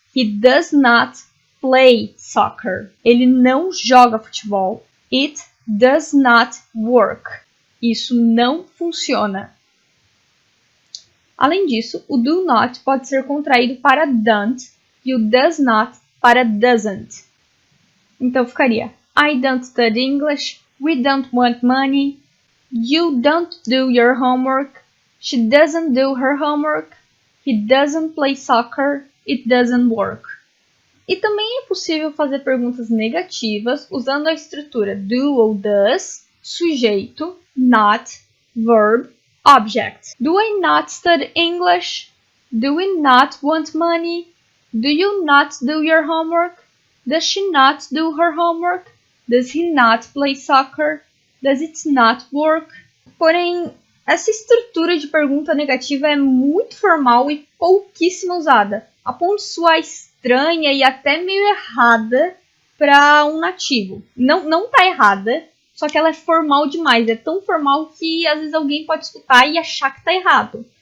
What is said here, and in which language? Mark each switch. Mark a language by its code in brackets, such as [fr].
[en] He does not play soccer. [pt] Ele não joga futebol. [en] It does not work. [pt] Isso não funciona. Além disso, o do not pode ser contraído para don't e o does not para doesn't. Então ficaria [en] I don't study English, we don't want money, you don't do your homework, she doesn't do her homework, he doesn't play soccer, it doesn't work. [pt] E também é possível fazer perguntas negativas usando a estrutura do ou does, sujeito, not, verb, object. [en] Do I not study English? Do we not want money? Do you not do your homework? Does she not do her homework? Does he not play soccer? Does it not work? [pt] Porém, essa estrutura de pergunta negativa é muito formal e pouquíssimo usada, a ponto de soar estranha e até meio errada para um nativo. Não tá errada, só que ela é formal demais. É tão formal que às vezes alguém pode escutar e achar que tá errado.